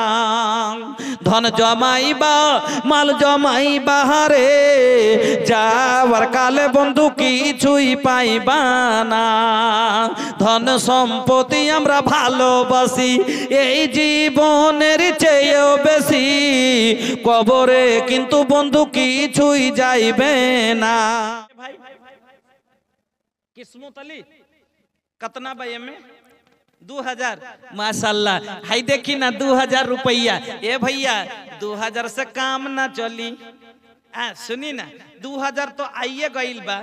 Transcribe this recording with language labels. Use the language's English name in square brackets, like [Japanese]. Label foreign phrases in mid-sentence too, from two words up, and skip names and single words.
[Bangla] ধন জমাইবা মাল জমাইবা রে যাওয়ার কালে বন্ধু কিছুই পাইবা না। ধন সম্পত্তি আমরা ভালোবাসি এই জীবনের চেয়েও বেশি, কবরে কিন্তু বন্ধু কিছুই যাইবে না। [Bhojpuri] ভাই किस्मत अली कितना भाई में 2000 माशाल्लाह। हाई देखी ना 2000 रुपया। ए भैया 2000 से काम ना चली। सुनी ना 2000 तो आइए गइल बा।